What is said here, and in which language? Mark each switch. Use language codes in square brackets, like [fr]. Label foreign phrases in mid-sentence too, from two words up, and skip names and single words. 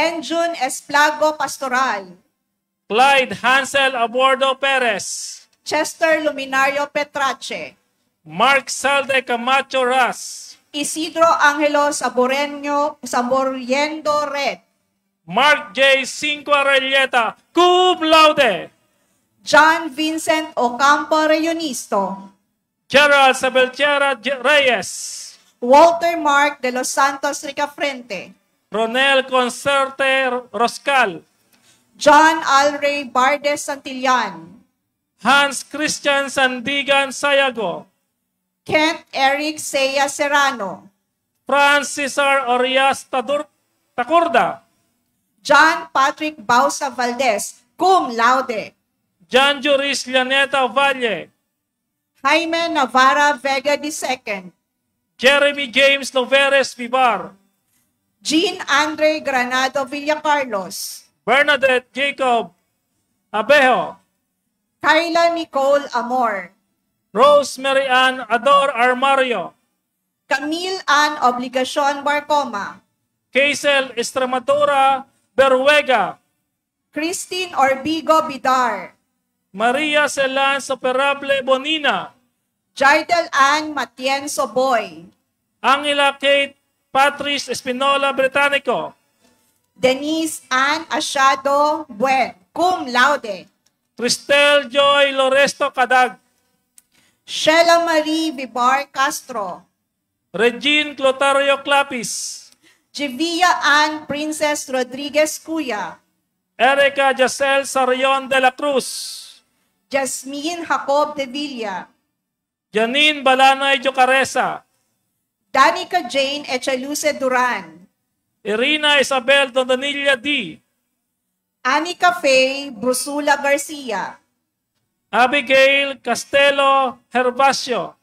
[en] Benjun Esplago Pastoral, Clyde Hansel Abordo Perez, Chester Luminario Petrache, Mark Salde Camacho Ras, Isidro Angelo Saboriendo Red, Mark J. Cinco Arelleta, [la] cum laude, [en] John Vincent Ocampo Reunisto, Gerald Sabelchera Reyes, Walter Mark de los Santos Ricafrente, Ronel Concerte Roscal, John Alray Bardes Santillan, Hans Christian Sandigan Sayago, Kent Eric Seya Serrano, Francis Cesar Orias Tacurda, John Patrick Bausa Valdez, [la] cum laude, [en] John Juris Llaneta Valle, Jaime Navarra Vega II, Jeremy James Loveres Vivar, Jean Andre Granado Villacarlos, Bernadette Jacob Abejo, Kyla Nicole Amor, Rosemary Ann Ador Armario, Camille Ann Obligacion Barcoma, Kaisel Estramatura Berwega, Christine Orbigo Bidar, Maria Celan Superable Bonina, Jardel Ann Matienzo Boy, Angela Kate Patrice Espinola Británico, Denise Ann Asiado Buen, [la] cum laude, [en] Cristel Joy Loresto Cadag, Sheila Marie Vibar Castro, Regine Clotario Clapis, Jivia Ann Princess Rodriguez Cuya, Erica Jacel Sarion de la Cruz, Jasmine Jacob de Villa, Janine Balanay Jocaresa, Danica Jane Echaluce Duran, Irina Isabel Dondanilla D, Anika Faye Brusula Garcia, Abigail Castelo Herbacio,